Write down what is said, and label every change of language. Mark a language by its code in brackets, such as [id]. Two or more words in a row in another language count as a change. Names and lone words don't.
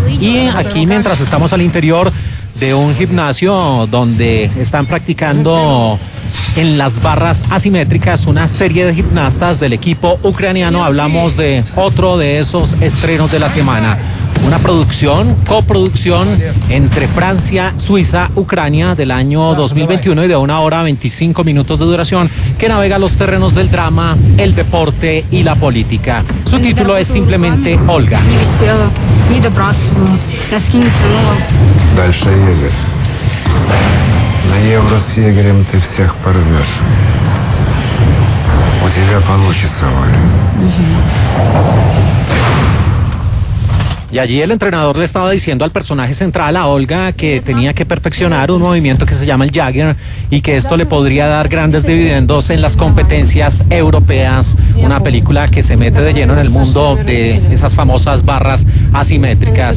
[es] Y aquí, mientras estamos al interior de un gimnasio donde están practicando en las barras asimétricas una serie de gimnastas del equipo ucraniano, hablamos de otro de esos estrenos de la semana. Una coproducción entre Francia, Suiza, Ucrania del año 2021 y de 1 hora 25 minutos de duración, que navega los terrenos del drama, el deporte y la política. Su título es simplemente Olga. [ru] Дальше Игорь. На Евро с Игорем ты всех порвешь. У тебя получится, Оля. [es] Y allí el entrenador le estaba diciendo al personaje central, a Olga, que tenía que perfeccionar un movimiento que se llama el Jagger y que esto le podría dar grandes dividendos en las competencias europeas. Una película que se mete de lleno en el mundo de esas famosas barras asimétricas.